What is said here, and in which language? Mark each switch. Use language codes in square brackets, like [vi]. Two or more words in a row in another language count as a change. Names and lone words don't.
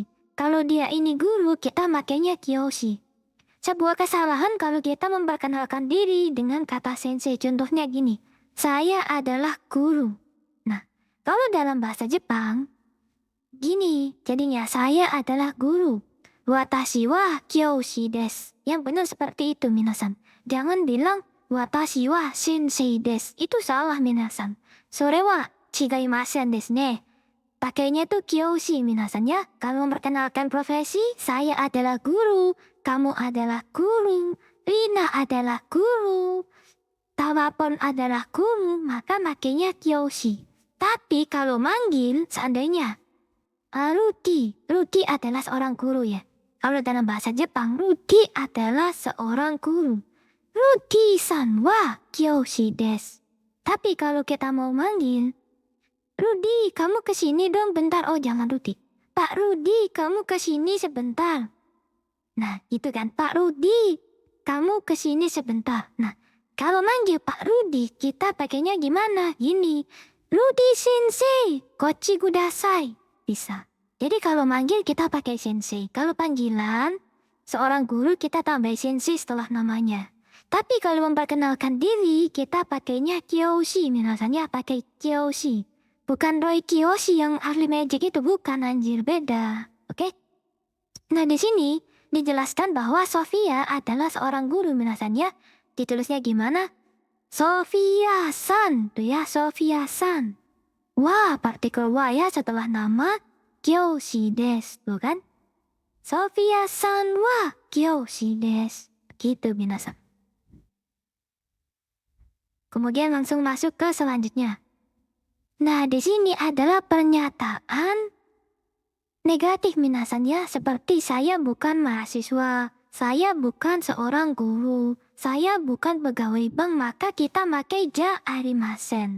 [id] Kalau dia ini guru, kita makainya kyoshi. Sebuah kesalahan kalau kita memperkenalkan diri dengan kata sensei. Contohnya gini, saya adalah guru. Nah, kalau dalam bahasa Jepang, gini, jadinya saya adalah guru. [ja] 私は教師です. [id] Yang benar seperti itu minasan. Jangan bilang [ja] 私は先生です. [id] Itu salah minasan. [ja] それは違いませんですね. [id] Pakainya tuh kyoshi minasan ya. Kalau memperkenalkan profesi, saya adalah guru. Kamu adalah guru. Rina adalah guru. Tawapon adalah guru. Maka makainya kyoshi. Tapi kalau manggil, seandainya Ruki. Ruki adalah seorang guru ya. Kalau dalam bahasa Jepang, Ruki adalah seorang guru. [ja] ルキさんは教師です. [id] Tapi kalau kita mau manggil, Rudi, kamu kesini dong bentar. Oh, jangan Rudi. Pak Rudi, kamu kesini sebentar. Nah, gitu kan. Pak Rudi, kamu kesini sebentar. Nah, kalau manggil Pak Rudi, kita pakainya gimana? [ja] Gini. ルディ先生、こっちください. [id] Bisa. Jadi kalau manggil kita pakai sensei. Kalau panggilan, seorang guru kita tambah sensei setelah namanya. Tapi kalau memperkenalkan diri, kita pakainya kyoshi. Minasannya pakai kyoshi. Bukan Roy Kiyoshi yang ahli magic itu, bukan anjir, beda. Oke? Nah, di sini dijelaskan bahwa Sofia adalah seorang guru minasannya. Ditulisnya gimana? Sofia-san. Tuh ya, Sofia-san. Wah, partikel wa ya setelah nama [ja] 教師です. [id] Tuh kan? [ja] ソフィアさんは教師です. [id] Gitu minasan. Kemudian langsung masuk ke selanjutnya. Nah, di sini adalah pernyataan negatif minasan ya, seperti saya bukan mahasiswa, saya bukan seorang guru, saya bukan pegawai bank, maka kita pakai [ja] じゃありません.